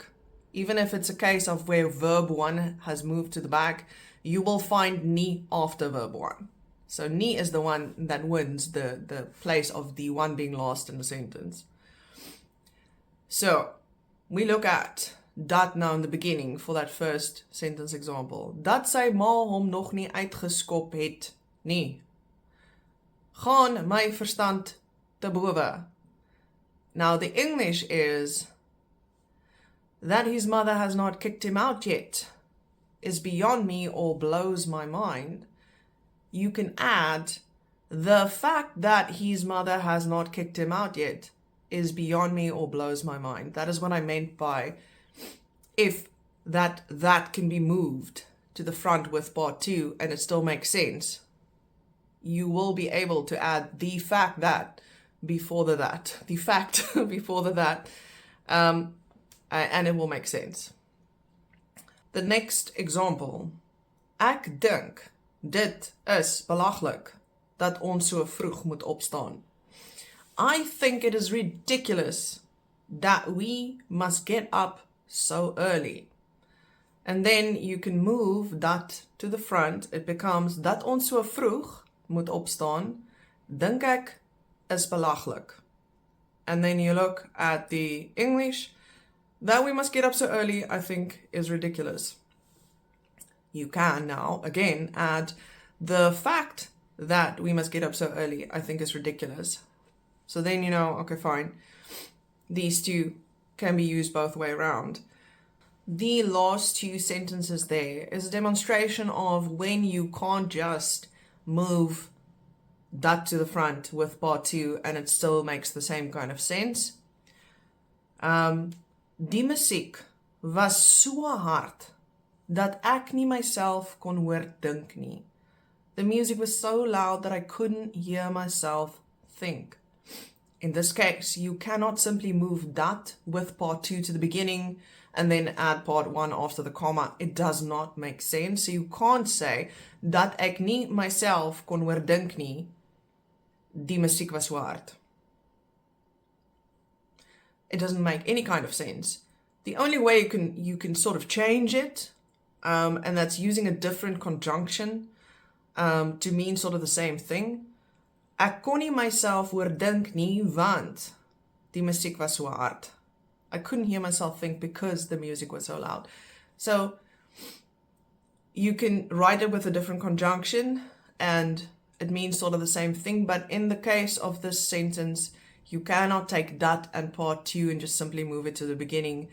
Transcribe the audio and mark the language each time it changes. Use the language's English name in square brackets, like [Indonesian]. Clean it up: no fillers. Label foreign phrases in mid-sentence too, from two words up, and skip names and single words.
[English] Even if it's a case of where verb 1 has moved to the back, you will find nie after verb 1. So nie is the one that wins the place of the one being last in the sentence. So we look at dat now in the beginning for that first sentence example. [Afrikaans] Dat sy ma hom nog nie uitgeskop het nie. Gaan my verstand te bowe. [English] Now the English is that his mother has not kicked him out yet is beyond me or blows my mind. You can add the fact that his mother has not kicked him out yet is beyond me or blows my mind. That is what I meant by if that can be moved to the front with part 2 and it still makes sense. You will be able to add the fact that before the that. The fact before the that. And it will make sense. The next example. [Afrikaans] Ek dink dit is belaglik dat ons so vroeg moet opstaan. [English] I think it is ridiculous that we must get up so early. And then you can move that to the front. It becomes [Afrikaans] dat ons so vroeg moet opstaan. Dink ek is belaglik. [English] And then you look at the English. That we must get up so early, I think, is ridiculous. You can now, again, add the fact that we must get up so early, I think, is ridiculous. So then you know, okay, fine. These two can be used both way around. The last two sentences there is a demonstration of when you can't just move that to the front with part 2 and it still makes the same kind of sense. [Afrikaans] Die musiek was so hard dat ek nie myself kon hoor dink nie. [English] The music was so loud that I couldn't hear myself think. In this case, you cannot simply move that with part 2 to the beginning and then add part 1 after the comma. It does not make sense. So you can't say [Afrikaans] dat ek nie myself kon hoor dink nie. Die musiek was so hard. [English] It doesn't make any kind of sense. The only way you can sort of change it, and that's using a different conjunction to mean sort of the same thing. [Afrikaans] Ek kon nie myself hoor dink nie, want die musiek was so hard. [English] I couldn't hear myself think because the music was so loud. So you can write it with a different conjunction, and it means sort of the same thing, but in the case of this sentence, you cannot take that and part 2 and just simply move it to the beginning.